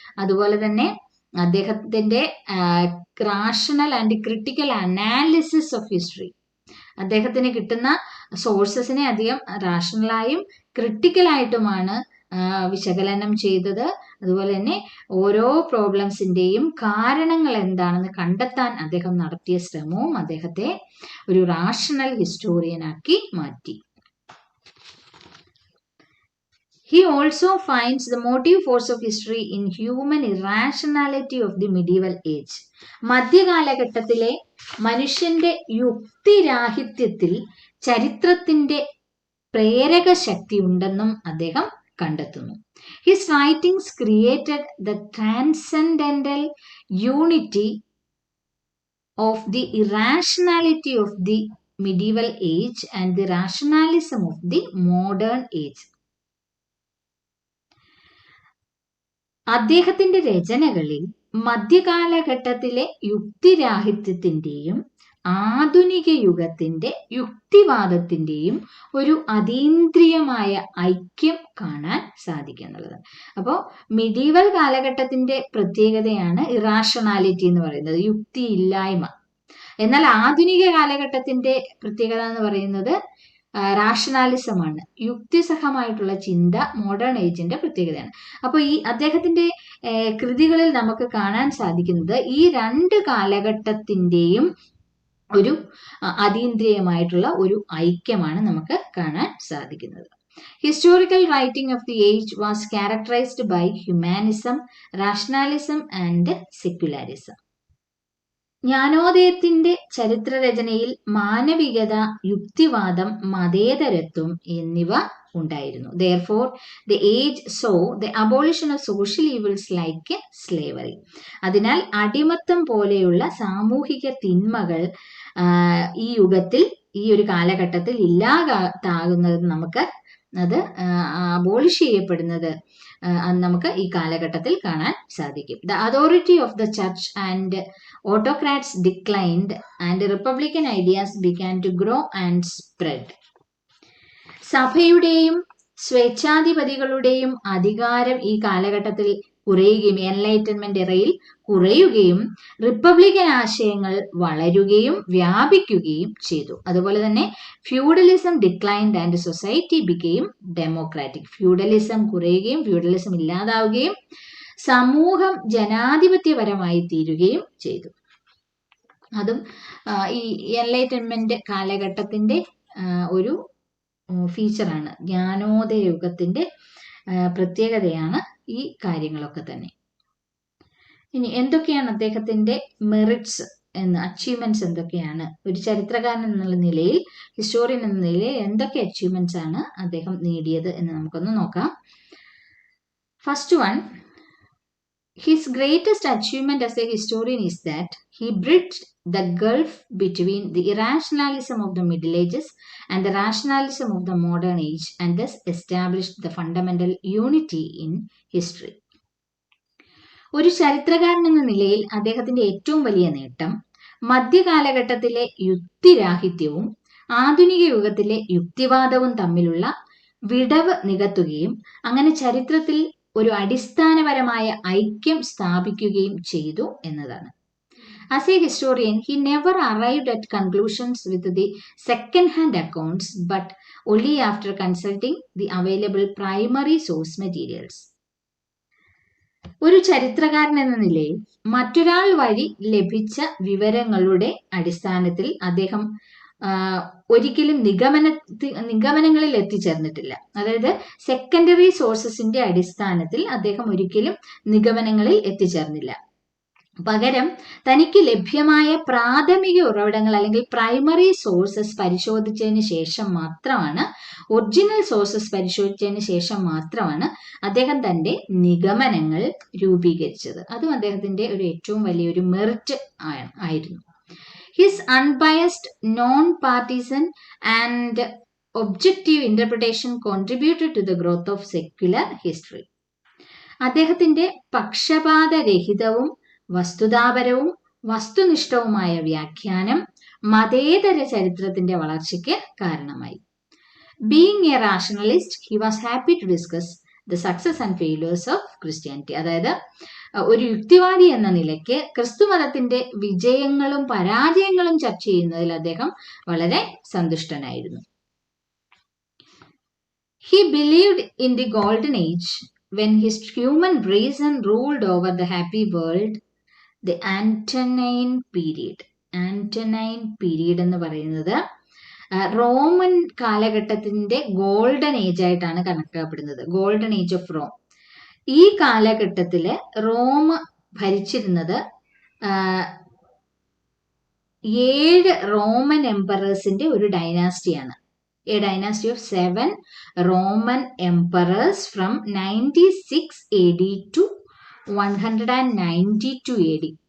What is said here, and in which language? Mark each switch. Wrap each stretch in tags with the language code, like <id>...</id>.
<ml>അതുപോലെ തന്നെ അദ്ദേഹത്തിന്റെ</ml> <en>rational and critical analysis of history,</en> <ml>അദ്ദേഹത്തിന് കിട്ടുന്ന സോഴ്സസിനെ അധികം റാഷണലായും ക്രിട്ടിക്കലായിട്ടുമാണ് വിശകലനം ചെയ്തത്. അതുപോലെ തന്നെ ഓരോ പ്രോബ്ലംസിന്റെയും കാരണങ്ങൾ എന്താണെന്ന് കണ്ടെത്താൻ അദ്ദേഹം നടത്തിയ ശ്രമവും അദ്ദേഹത്തെ ഒരു റാഷണൽ ഹിസ്റ്റോറിയനാക്കി മാറ്റി.</ml> <en>He also finds the motive force of history in human irrationality of the medieval age.</en> <ml>മധ്യകാലഘട്ടത്തിലെ മനുഷ്യന്റെ യുക്തിരാഹിത്യത്തിൽ ചരിത്രത്തിന്റെ പ്രേരക ശക്തി ഉണ്ടെന്നും അദ്ദേഹം കണ്ടെത്തുന്നു.</ml> <en>His writings created the transcendental unity of the irrationality of the medieval age and the rationalism of the modern age.</en> <ml>അദ്ദേഹത്തിന്റെ രചനകളിൽ മധ്യകാലഘട്ടത്തിലെ യുക്തിരാഹിത്യത്തിന്റെയും ആധുനിക യുഗത്തിന്റെ യുക്തിവാദത്തിന്റെയും ഒരു അതീന്ദ്രിയമായ ഐക്യം കാണാൻ സാധിക്കുന്നുള്ളത്. അപ്പോൾ മിഡീവൽ കാലഘട്ടത്തിന്റെ പ്രത്യേകതയാണ് ഇറാഷണാലിറ്റി എന്ന് പറയുന്നത്, യുക്തിയില്ലായ്മ. എന്നാൽ ആധുനിക കാലഘട്ടത്തിന്റെ പ്രത്യേകത എന്ന് പറയുന്നത് റാഷണാലിസമാണ്, യുക്തിസഹമായിട്ടുള്ള ചിന്ത മോഡേൺ ഏജിന്റെ പ്രത്യേകതയാണ്. അപ്പോൾ ഈ അദ്ദേഹത്തിന്റെ കൃതികളിൽ നമുക്ക് കാണാൻ സാധിക്കുന്നത് ഈ രണ്ട് കാലഘട്ടത്തിന്റെയും ഒരു അതീന്ദ്രിയമായിട്ടുള്ള ഒരു ഐക്യമാണ് നമുക്ക് കാണാൻ സാധിക്കുന്നത്.</ml> <en>Historical writing of the age was characterised by humanism, rationalism and secularism.</en> <ml>ജ്ഞാനോദയത്തിന്റെ ചരിത്രരചനയിൽ മാനവികത, യുക്തിവാദം, മതേതരത്വം എന്നിവ ഉണ്ടായിരുന്നു.</ml> <en>Therefore, the age saw the abolition of social evils like slavery.</en> <ml>അതിനാൽ അടിമത്തം പോലെയുള്ള സാമൂഹിക തിന്മകൾ ഈ യുഗത്തിൽ, ഈ ഒരു കാലഘട്ടത്തിൽ ഇല്ലാതാകുന്നത് നമുക്ക് അത് അബോളിഷ് ചെയ്യപ്പെടുന്നത് നമുക്ക് ഈ കാലഘട്ടത്തിൽ കാണാൻ സാധിക്കും.</ml> <en>The authority of the church and autocrats declined and republican ideas began to grow and spread.</en> <ml>സഭയുടെയും സ്വേച്ഛാധിപതികളുടെയും അധികാരം ഈ കാലഘട്ടത്തിൽ കുറയുകയും, എൻലൈറ്റൻമെന്റ് എറയിൽ കുറയുകയും, റിപ്പബ്ലിക്കൻ ആശയങ്ങൾ വളരുകയും വ്യാപിക്കുകയും ചെയ്തു. അതുപോലെ തന്നെ</ml> <en>Feudalism declined and society became democratic.</en> <ml>Feudalism കുറയുകയും ഫ്യൂഡലിസം ഇല്ലാതാവുകയും സമൂഹം ജനാധിപത്യപരമായി തീരുകയും ചെയ്തു. അതും ഈ എൻലൈറ്റൻമെന്റ് കാലഘട്ടത്തിന്റെ ഒരു ഫീച്ചറാണ്, ജ്ഞാനോദയ യുഗത്തിന്റെ പ്രത്യേകതയാണ് ഈ കാര്യങ്ങളൊക്കെ തന്നെ. ഇനി എന്തൊക്കെയാണ് അദ്ദേഹത്തിന്റെ മെറിറ്റ്സ് അച്ചീവ്മെന്റ്സ് എന്തൊക്കെയാണ്? ഒരു ചരിത്രകാരൻ എന്നുള്ള നിലയിൽ, ഹിസ്റ്റോറിയൻ എന്ന നിലയിൽ എന്തൊക്കെ അച്ചീവ്മെന്റ്സ് ആണ് അദ്ദേഹം നേടിയത് എന്ന് നമുക്കൊന്ന് നോക്കാം.</ml> <en>First one, his greatest achievement as a historian is that he bridged the gulf between the irrationalism of the Middle Ages and the rationalism of the modern age and thus established the fundamental unity in history.</en> <ml>ഒരു ചരിത്രകാരൻ എന്ന നിലയിൽ അദ്ദേഹത്തിന്റെ ഏറ്റവും വലിയ നേട്ടം മധ്യകാലഘട്ടത്തിലെ യുക്തിരാഹിത്യവും ആധുനിക യുഗത്തിലെ യുക്തിവാദവും തമ്മിലുള്ള വിടവ് നികത്തുകയും അങ്ങനെ ചരിത്രത്തിൽ ഒരു അടിസ്ഥാനപരമായ ഐക്യം സ്ഥാപിക്കുകയും ചെയ്തു എന്നതാണ്.</ml> <en>As a historian, he never arrived at conclusions with the second-hand accounts, but only after consulting the available primary source materials.</en> <ml>ഒരു ചരിത്രകാരൻ എന്ന നിലയിൽ മറ്റൊരാൾ വഴി ലഭിച്ച വിവരങ്ങളുടെ അടിസ്ഥാനത്തിൽ അദ്ദേഹം ഒരിക്കലും നിഗമനങ്ങളിൽ എത്തിച്ചേർന്നിട്ടില്ല. അതായത് സെക്കൻഡറി സോഴ്സസിന്റെ അടിസ്ഥാനത്തിൽ അദ്ദേഹം ഒരിക്കലും നിഗമനങ്ങളിൽ എത്തിച്ചേർന്നില്ല. പകരം തനിക്ക് ലഭ്യമായ പ്രാഥമിക ഉറവിടങ്ങൾ അല്ലെങ്കിൽ പ്രൈമറി സോഴ്സസ് പരിശോധിച്ചതിന് ശേഷം മാത്രമാണ്, ഒറിജിനൽ സോഴ്സസ് പരിശോധിച്ചതിന് ശേഷം മാത്രമാണ് അദ്ദേഹം തന്റെ നിഗമനങ്ങൾ രൂപീകരിച്ചത്. അതും അദ്ദേഹത്തിന്റെ ഒരു ഏറ്റവും വലിയൊരു മെറിറ്റ് ആയിരുന്നു.</ml> <en>His unbiased, non-partisan and objective interpretation contributed to the growth of secular history.</en> <ml>അദ്ദേഹത്തിന്റെ പക്ഷപാതരഹിതവും വസ്തുതാപരവും വസ്തുനിഷ്ഠവുമായ വ്യാഖ്യാനം മതേതര ചരിത്രത്തിന്റെ വളർച്ചയ്ക്ക് കാരണമായി.</ml> <en>Being a rationalist, he was happy to discuss the success and failures of Christianity.</en> <ml>അതായത് ഒരു യുക്തിവാദി എന്ന നിലയ്ക്ക് ക്രിസ്തുമതത്തിന്റെ വിജയങ്ങളും പരാജയങ്ങളും ചർച്ച ചെയ്യുന്നതിൽ അദ്ദേഹം വളരെ സന്തുഷ്ടനായിരുന്നു.</ml> <en>He believed in the golden age when his human reason ruled over the happy world, the Antonine period.</en> <ml>Antonine period എന്ന് പറയുന്നത് റോമൻ കാലഘട്ടത്തിന്റെ ഗോൾഡൻ ഏജ് ആയിട്ടാണ് കണക്കാക്കപ്പെടുന്നത്.</ml> <en>Golden age of Rome.</en> <ml>ഈ കാലഘട്ടത്തില് റോം ഭരിച്ചിരുന്നത് 7 റോമൻ എംപറേഴ്സിന്റെ ഒരു ഡൈനാസ്റ്റിയാണ്.</ml> <en>A dynasty of 7 Roman emperors from 96 AD to 192 AD.</en>